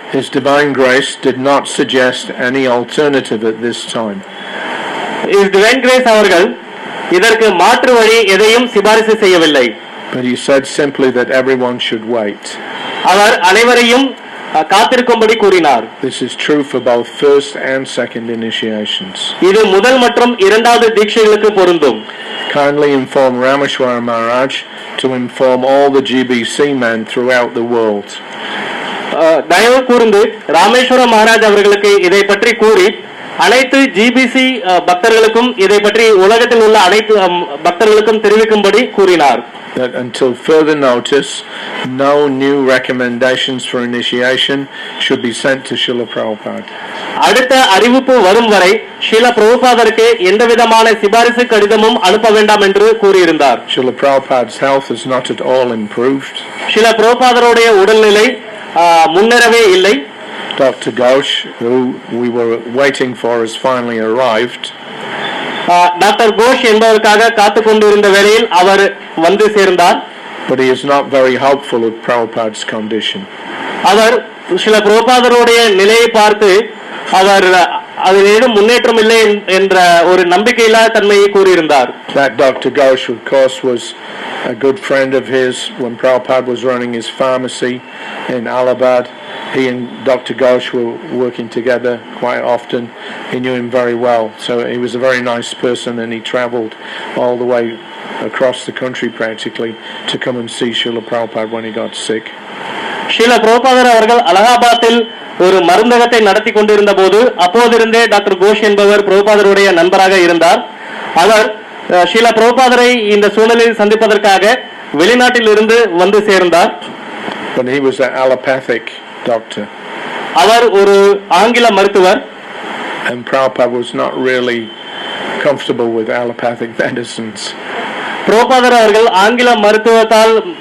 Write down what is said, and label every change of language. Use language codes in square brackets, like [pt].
[en] His Divine Grace did not suggest any alternative at this time. [ta] His Divine Grace அவர்கள் இதற்கு மாற்று வழி எதையும் சிபாரிசு செய்யவில்லை. [en] But he said simply that everyone should wait. [ta] அவர் அனைவரையும் காத்திருக்கும்படி கூறினார். [en] This is true for both first and second initiations. [ta] இது முதல் மற்றும் இரண்டாவது தீட்சைகளுக்கு பொருந்தும். [en] Kindly inform Rameshwara Maharaj to inform all the GBC men throughout the world. [ta] தயவு கூர்ந்து ராமேஸ்வர மகாராஜ் அவர்களுக்கு இதை பற்றி கூறி அனைத்து ஜிபிசி பக்தர்களுக்கும் இதை பற்றி உலகத்தில் உள்ள அனைத்து பக்தர்களுக்கும் தெரிவிக்கும்படி கூறினார். [en] That until further notice, no new recommendations for initiation should be sent to Srila Prabhupada. [ta] அடுத்த அறிவிப்பு வரும் வரை ஸ்ரீல பிரபுபாதருக்கு எந்த விதமான சிபாரிசு கடிதமும் அனுப்ப வேண்டாம் என்று கூறியிருந்தார். [en] Srila Prabhupada's health is not at all improved. [ta] Srila பிரபுபாதருடைய உடல்நிலை முன்னேறவே இல்லை. [en] Dr. Ghosh, who we were waiting for, has finally arrived. [ta] Doctor Ghosh என்பவருக்காக காத்துக் கொண்டிருந்த வேளையில் அவர் வந்து சேர்ந்தார். [en] But he is not very hopeful of Prabhupada's condition. [ta] அவர் ஸ்ரீல பிரபுபாதருடைய நிலையை பார்த்து அவர் அதில் ஏதும் முன்னேற்றம் இல்லை என்ற ஒரு நம்பிக்கையில்லாத தன்மையை கூறியிருந்தார். [en] That Dr. Ghosh, of course, was a good friend of his when Prabhupada was running his pharmacy in Allahabad. He and Dr. Ghosh were working together quite often. He knew him very well. So he was a very nice person, and he travelled all the way across the country practically to come and see Srila Prabhupada when he got sick. [ta] Srila பிரபுபாதர் அவர்கள் அலகாபாத்தில் ஒரு மருந்தகத்தை நடத்தி கொண்டிருந்த போது அப்போதிருந்தே doctor Ghosh என்பவர் பிரபுபாதருடைய நண்பராக இருந்தார். அவர் ஸ்ரீல பிரபுபாதரை இந்த சூழலில் சந்திப்பதற்காக வெளிநாட்டில் இருந்து வந்து சேர்ந்தார். [en] But he was an allopathic doctor. [ta] அவர் ஒரு ஆங்கில மருத்துவர். [en] And Prabhupada was not really comfortable with allopathic medicines. [ta] பிரபுபாதர் அவர்கள் ஆங்கில மருத்துவத்தால்